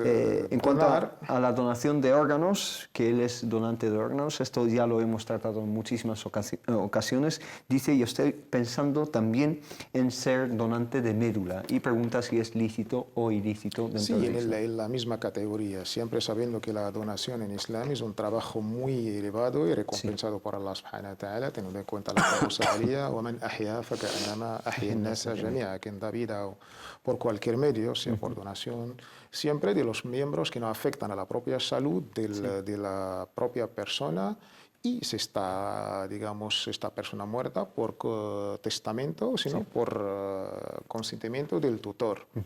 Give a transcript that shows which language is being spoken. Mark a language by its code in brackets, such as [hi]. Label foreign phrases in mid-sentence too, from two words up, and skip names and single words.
[es] en cuanto a la donación de órganos, que él es donante de órganos, esto ya lo hemos tratado en muchísimas ocasiones, dice, yo estoy pensando también en ser donante de médula, y pregunta si es lícito o ilícito dentro de Islam. En la misma categoría, siempre sabiendo que la donación en Islam es un trabajo muy elevado y recompensado por Allah [ar] سبحانه وتعالى, [es] teniendo en cuenta la causalidad, [ar] وَمَنْ أَحْيَا فَكَأَنَّمَا أَحْيَا النَّاسَ جَمِيعًا, [es] quien da vida por cualquier medio, sea por donación, siempre de los miembros que no afectan a la propia salud de la propia persona, y se está, digamos, esta persona muerta por testamento, sino por consentimiento del tutor.